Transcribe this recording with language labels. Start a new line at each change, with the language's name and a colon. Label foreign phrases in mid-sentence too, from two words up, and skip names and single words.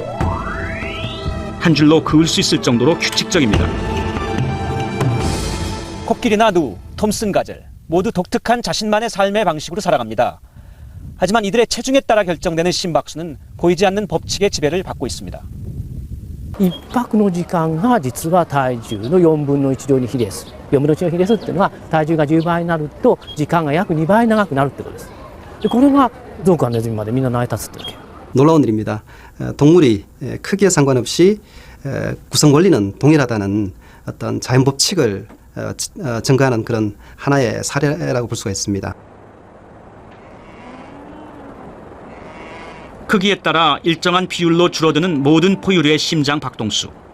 Korean: 한 줄로 그을 수 있을 정도로 규칙적입니다. 코끼리나 누, 톰슨 가젤 모두 독특한 자신만의 삶의 방식으로 살아갑니다. 하지만 이들의 체중에 따라 결정되는 심박수는 보이지 않는 법칙의 지배를 받고 있습니다.
Japanese: 1 泊の時間が実は体重の4分の1量に比例する。4分の1の比例するっていうのは体重が10倍になると時間が約2倍長くなるってことです。でこれがゾウからネズミまでみんな成り立つってわけ。
Korean: 놀라운 일입니다. 동물이 크기에 상관없이 구성 원리는 동일하다는 어떤 자연 법칙을 증거하는 그런 하나의 사례라고 볼 수가 있습니다. 크기에 따라 일정한 비율로 줄어드는 모든 포유류의 심장 박동수.